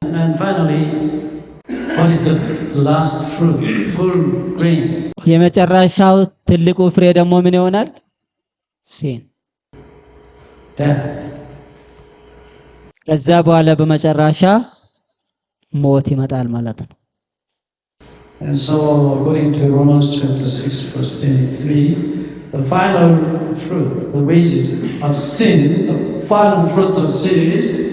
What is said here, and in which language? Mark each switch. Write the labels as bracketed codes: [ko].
[en] And finally, what is the last fruit? Full grain. [am] የመጨረሻው ትልቁ ፍሬ ደግሞ ምን ይሆናል? [en] sin. Death. [am] ከዛ በኋላ በመጨረሻ ሞት ይመጣል ማለት ነው። [en] And so, according to Romans chapter 6 verse 23, the final fruit, the wages of sin, the final fruit of sin is